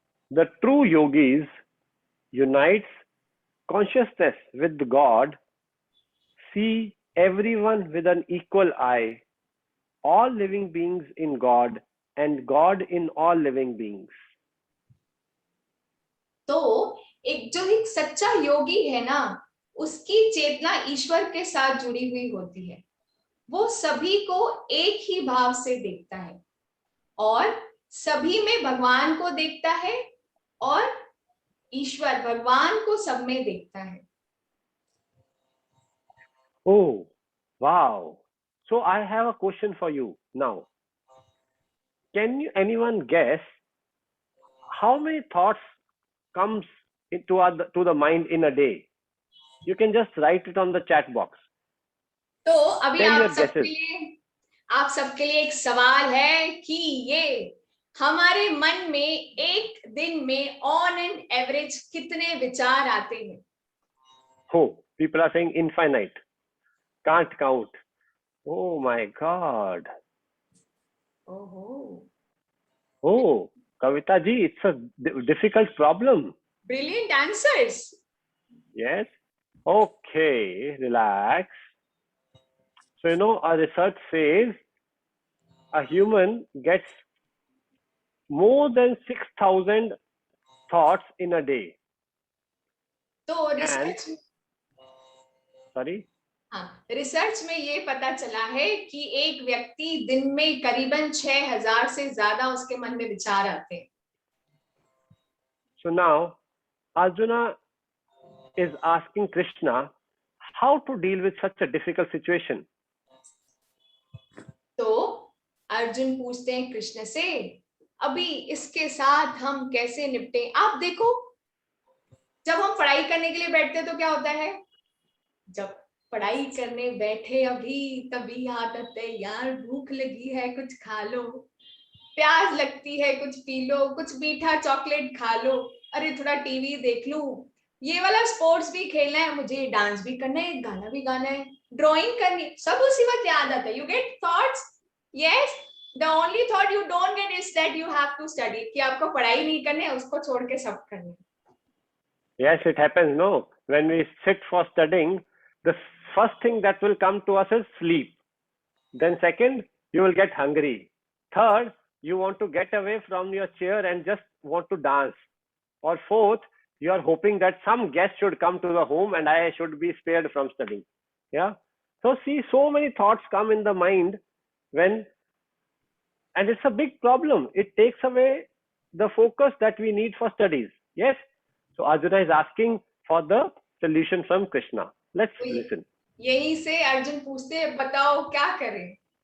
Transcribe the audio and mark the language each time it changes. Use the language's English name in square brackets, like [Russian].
[English] The true yogis unites consciousness with God, see everyone with an equal eye, all living beings in God and God in all living beings. [Hindi] तो जो एक सच्चा योगी है ना, उसकी चेतना ईश्वर के साथ जुड़ी हुई होती है। वो सभी को एक ही भाव से देखता है और सभी में भगवान को देखता है और ईश्वर भगवान को सब में देखता है। [English] Oh, wow. So I have a question for you now. Can anyone guess how many thoughts comes to the mind in a day? You can just write it on the chat box. [Hindi] तो अभी आप सबके लिए एक सवाल है कि ये हमारे मन में एक दिन में [English] on an average [Hindi] कितने विचार आते हैं? [English] Oh, people are saying infinite. Can't count. Oh my God. ओहो। Oh, Kavita ji, it's a difficult problem. Brilliant answers. Yes. Okay, relax. So, our research says a human gets more than 6,000 thoughts in a day. [Hindi] तो [English] And, research sorry? [Hindi] हाँ, research में ये पता चला है कि एक व्यक्ति दिन में करीबन 6,000 से ज्यादा उसके मन में विचार आते हैं. [English] So now, Arjuna is asking Krishna how to deal with such a difficult situation. [Hindi] तो अर्जुन पूछते हैं कृष्ण से, अभी इसके साथ हम कैसे निपटे. आप देखो, जब हम पढ़ाई करने के लिए बैठते हैं तो क्या होता है, जब पढ़ाई करने बैठे अभी तभी याद आता है यार भूख लगी है कुछ खा लो, प्यास लगती है कुछ पी लो, कुछ मीठा चॉकलेट खा लो, अरे थोड़ा टीवी देख लूं, ये वाला स्पोर्ट्स भी खेलना है, मुझे डांस भी करना है, गाना भी गाना है, ड्राइंग करनी, सब उसी वक्त याद आता है. [English] You get thoughts. Yes, the only thought you don't get is that you have to study, [Hindi] कि आपको पढ़ाई नहीं करनी है, उसको छोड़ के सब करना है. [English] Yes, it happens, no? When we sit for studying, the first thing that will come to us is sleep. Then second, you will get hungry. Third, you want to get away from your chair and just want to dance. Or fourth, you are hoping that some guest should come to the home and I should be spared from studying. Yeah. So see, so many thoughts come in the mind and it's a big problem. It takes away the focus that we need for studies. Yes. So Arjuna is asking for the solution from Krishna. Let's listen. [Hindi] यहीं से अर्जुन पूछते हैं, बताओ क्या करें.